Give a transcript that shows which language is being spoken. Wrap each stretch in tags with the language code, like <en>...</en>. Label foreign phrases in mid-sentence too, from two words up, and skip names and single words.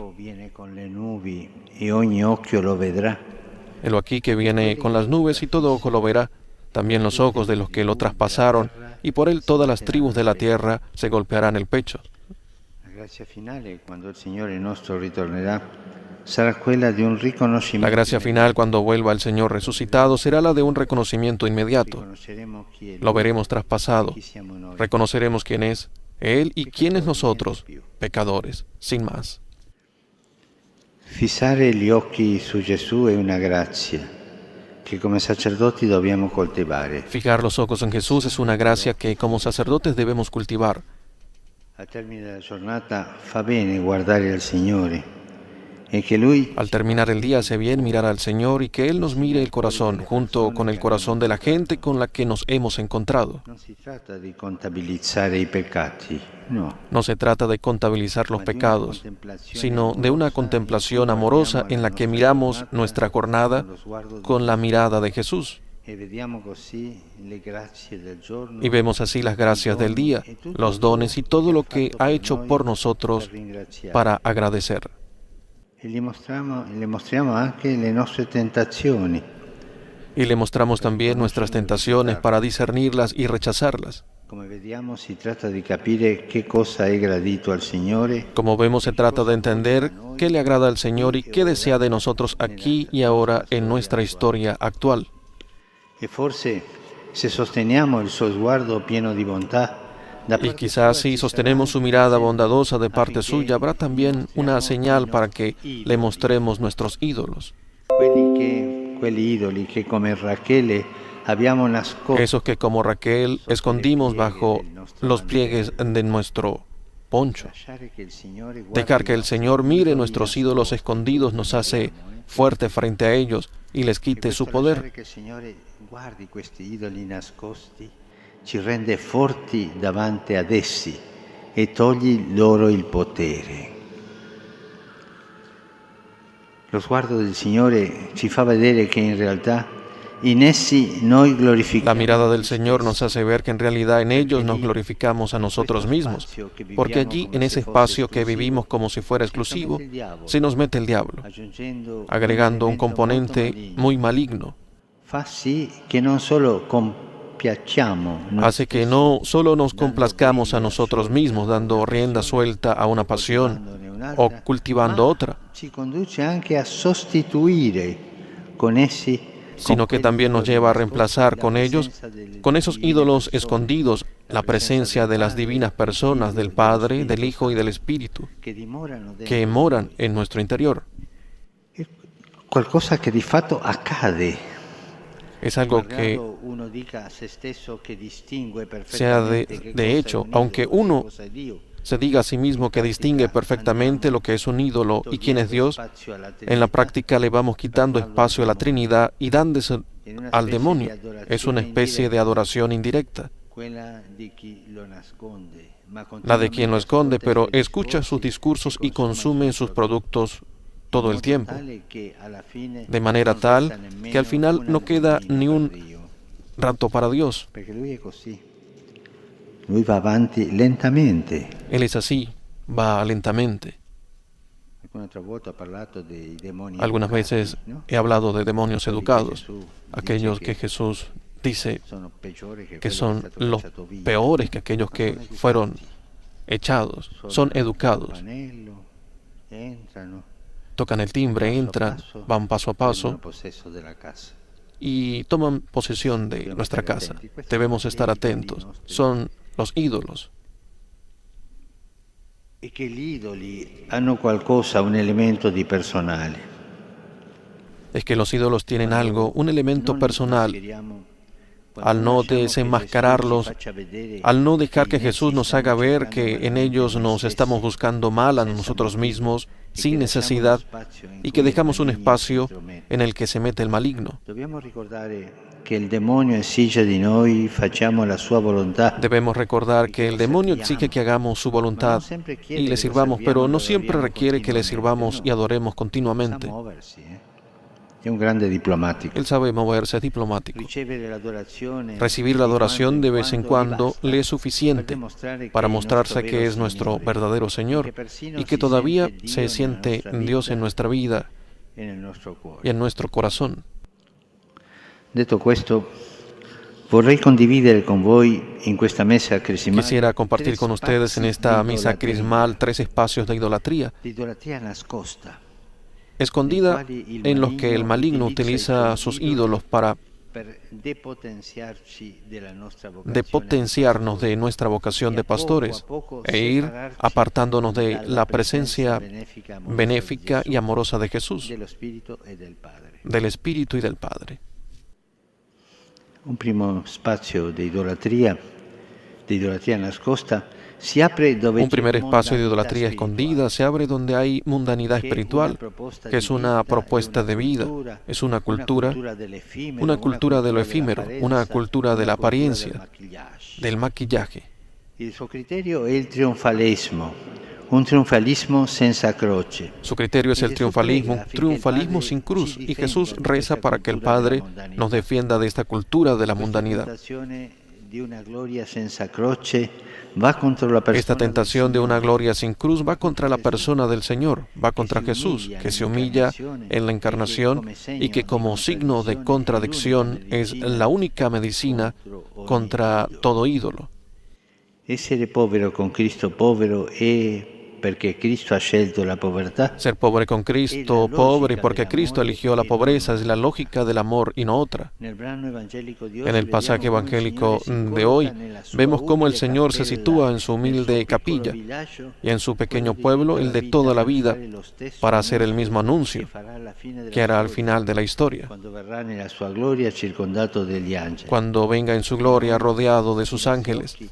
<it>Viene con le nubi e ogni occhio lo vedrà.</it> <es>Helo aquí que viene con las nubes y todo ojo lo verá, también los ojos de los que lo traspasaron, y por él todas las tribus de la tierra se golpearán el pecho.</es> <it>La grazia finale, quando il Signore nostro ritornerà, sarà quella di un riconoscimento.</it> <es>La gracia final cuando vuelva el Señor resucitado será la de un reconocimiento inmediato.</es> <it>Riconosceremo chi è</it> <es>Lo</es> <it>Lui,</it> <es>veremos traspasado.</es> <it>chi siamo noi.</it> <es>Reconoceremos quién es Él y quiénes nosotros, pecadores, sin más.</es> <it>Fissare gli occhi su Gesù è una grazia che come sacerdoti dobbiamo coltivare.</it> <es>Fijar los ojos en Jesús es una gracia que como sacerdotes debemos cultivar.</es> <it>Al termine della giornata fa bene guardare al Signore e che Lui</it> <es>Al terminar el día hace bien mirar al Señor y que Él nos mire el corazón junto con el corazón de la gente con la que nos hemos encontrado.</es> <it>non si tratta di contabilizzare i peccati, no.</it> <es>No se trata de contabilizar los pecados, sino de una contemplación amorosa en la que miramos nuestra jornada con la mirada de Jesús.</es> <it>E vediamo così le grazie del giorno</it> <es>Y vemos así las gracias del día, los dones y todo lo que ha hecho por nosotros para agradecer.</es> <it>e le mostriamo anche le nostre tentazioni.</it> <es>Y le mostramos también nuestras tentaciones para discernirlas y rechazarlas.</es> <it>Come vediamo si tratta di capire che cosa è gradito al Signore.</it> <es>Como vemos, se trata de entender qué le agrada al Señor y qué desea de nosotros aquí y ahora en nuestra historia actual.</es> <it>E forse se sosteniamo il suo sguardo pieno di bontà,</it> <es>Y quizás si sostenemos su mirada bondadosa de parte suya, habrá también una señal para que le mostremos nuestros ídolos.</es> <it>Quelli idoli che come Rachele abbiamo nascosto,</it> <es>Esos que como Raquel escondimos bajo los pliegues de nuestro poncho. Dejar que el Señor mire nuestros ídolos escondidos nos hace fuerte frente a ellos y les quite su poder. Que el Señor</es> <it>guardi questi idoli nascosti ci rende forti davanti ad essi e togli loro il potere. Lo sguardo del Signore ci fa vedere che in realtà in essi noi glorifichiamo.</it> <es>La mirada del Señor nos hace ver que en realidad en ellos nos glorificamos a nosotros mismos, porque allí, en ese espacio que vivimos como si fuera exclusivo, se nos mete el diablo, agregando un componente muy maligno.</es> <it>Fa sì che non solo compiacciamo,</it> <es>Hace que no solo nos complazcamos a nosotros mismos, dando rienda suelta a una pasión o cultivando otra,</es> <it>ci conduce anche a sostituire con essi,</it> <es>sino que también nos lleva a reemplazar con ellos, con esos ídolos escondidos, la presencia de las divinas personas, del Padre, del Hijo y del Espíritu, que moran en nuestro interior.</es> <it>qualcosa che di fatto accade.</it> <es>Es algo que</es> <it>Uno dica a se stesso che distingue</it> <es>sea</es> <it>perfettamente</it> <es>de hecho, aunque uno se diga a sí mismo que distingue perfectamente lo que es un ídolo y quién es Dios, en la práctica le vamos quitando espacio a la Trinidad y dándose al demonio. Es una especie de adoración indirecta, la de quien lo esconde, pero escucha sus discursos y consume sus productos todo el tiempo, de manera tal que al final no queda ni un rato para Dios.</es> <it>Lui va avanti lentamente.</it> <es>Él es así, va lentamente. Algunas veces he hablado de demonios educados, aquellos que Jesús dice que son los peores que aquellos que fueron echados, son educados. Tocan el timbre, entran, van paso a paso y toman posesión de nuestra casa. Debemos estar atentos. Son los ídolos.</es> <it>E che gli idoli hanno qualcosa, un elemento di personale.</it> <es>Es que los ídolos tienen algo, un elemento personal. Al no desenmascararlos, al no dejar que Jesús nos haga ver que en ellos nos estamos buscando mal a nosotros mismos, sin necesidad, y que dejamos un espacio en el que se mete el maligno.</es> <it>Dobbiamo ricordare che il demonio esige di noi facciamo la sua volontà.</it> <es>Debemos recordar que el demonio exige que hagamos su voluntad y le sirvamos, pero no siempre requiere que le sirvamos y adoremos continuamente.</es> <it>È un grande diplomatico.</it> <es>Él sabe moverse, es diplomático. Recibir la adoración de vez en cuando le es suficiente para mostrarse que es nuestro verdadero Señor y que todavía se siente Dios en nuestra vida y en nuestro corazón.</es> <it>Detto questo, vorrei condividere con voi in questa messa crismale.</it> <es>Quisiera compartir con ustedes en esta misa crismal 3 espacios de idolatría</es> <it>nascosta,</it> <es>escondida en los que el maligno utiliza sus ídolos para depotenciarnos de nuestra vocación de pastores e ir apartándonos de la presencia benéfica y amorosa de Jesús, del Espíritu y del Padre.</es> <it>Un primo spazio di idolatria nascosta si apre dove</it> <es>Un primer espacio de idolatría escondida se abre donde hay mundanidad espiritual, que es una propuesta de vida, es una cultura de lo efímero, una cultura de la apariencia, del maquillaje.</es> <it>Il suo criterio è il trionfalismo, un triunfalismo senza croce.</it> <es>Su criterio es el triunfalismo, un triunfalismo sin cruz, y Jesús reza para que el Padre nos defienda de esta cultura de la mundanidad. Esta tentación de una gloria sin cruz va contra la persona del Señor, va contra Jesús, que se humilla en la encarnación y que como signo de contradicción es la única medicina contra todo ídolo.</es> <it>Essere povero con Cristo povero è perché Cristo ha scelto la povertà.</it> <es>Ser pobre con Cristo, pobre porque Cristo eligió la pobreza, es la lógica del amor y no otra. En el pasaje evangélico de hoy vemos cómo el Señor se sitúa en su humilde capilla y en su pequeño pueblo, el de toda la vida, para hacer el mismo anuncio que hará al final de la historia, cuando venga en su gloria rodeado de sus ángeles.</es>